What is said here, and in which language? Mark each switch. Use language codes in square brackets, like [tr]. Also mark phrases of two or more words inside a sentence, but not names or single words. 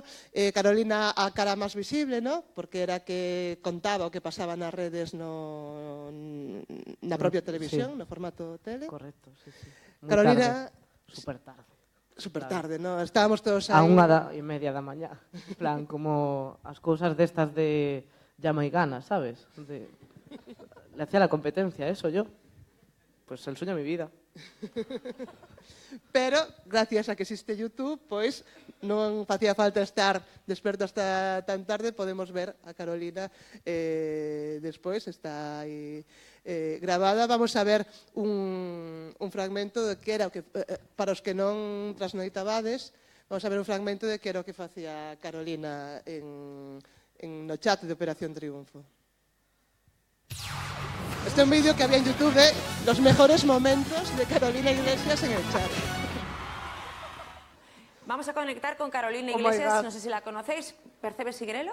[gl] Carolina a cara máis visible, ¿no? Porque era que contaba o que pasaba nas redes na propia televisión, no formato tele. Correcto, sí. Carolina... Super tarde. Super tarde, ¿no? Estábamos todos aí... A 1:30 da mañá. En plan, como as cousas destas de [es] llama y gana, [gl] ¿sabes? [es] Le hacía la competencia, eso yo. Pues el sueño de mi vida. Pero, gracias a que existe YouTube, [gl] pois non facía falta estar desperto hasta tan tarde. Podemos ver a Carolina despois, está aí gravada. Vamos a ver un fragmento de que era o que, para os que non trasnoitabades, vamos a ver un fragmento de que era o que facía Carolina no chat de Operación Triunfo. [es] Este es un vídeo que había en YouTube de los mejores momentos de Carolina Iglesias en el chat. Vamos a conectar con Carolina Iglesias, no sé si la conocéis, Percebes Sigrelos.